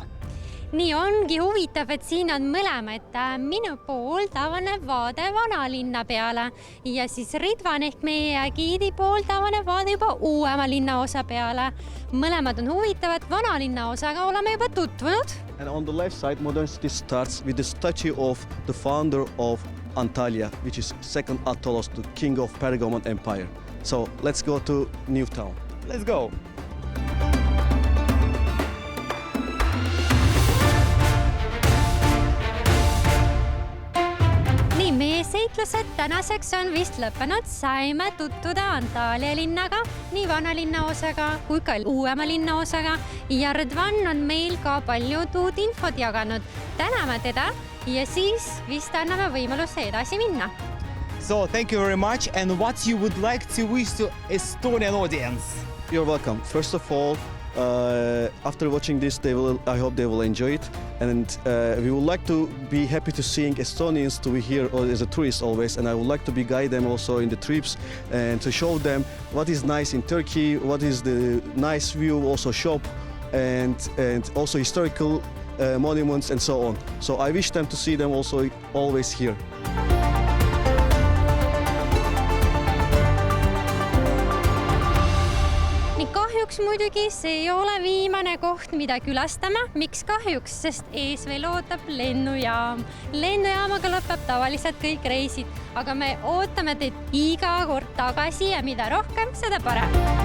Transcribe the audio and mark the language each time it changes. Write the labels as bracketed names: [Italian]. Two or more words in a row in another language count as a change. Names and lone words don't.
[Estonian] Nii ongi huvitav, et siin on mõlemad. Minu poolt avaneb vaade vanalinna peale ja siis Ridvan ehk meie giidi poolt avaneb vaade juba uuema linna osa peale. Mõlemad on huvitavad, vanalinna osaga oleme juba tutvunud. [English] And on the left side, Modern City starts with the statue of the founder of Antalya, which is second Attalos, the king of Pergamon Empire. So let's go to New Town. Let's go! [Estonian] Nii, meie seiklused tänaseks on vist lõppenud. Saime tutvuda Antalya linnaga, nii vanalinna osaga kui ka uuema linna osaga. Ja Ridvan on meil ka palju uut infot jaganud. Täname teda ja siis vist anname võimaluse edasi minna. [English] So, thank you very much. And what you would like to wish to Estonian audience? You're welcome. First of all, after watching this, I hope they will enjoy it. And we would like to be happy to seeing Estonians to be here as a tourist always. And I would like to guide them also in the trips and to show them what is nice in Turkey, what is the nice view, also shop and also historical monuments and so on. So I wish them to see them also always here. [Estonian] Kahjuks muidugi see ei ole viimane koht, mida külastame. Miks kahjuks? Sest ees veel ootab lennujaam. Lennujaamaga lõpeb tavaliselt kõik reisid, aga me ootame teid iga kord tagasi ja mida rohkem, seda parem.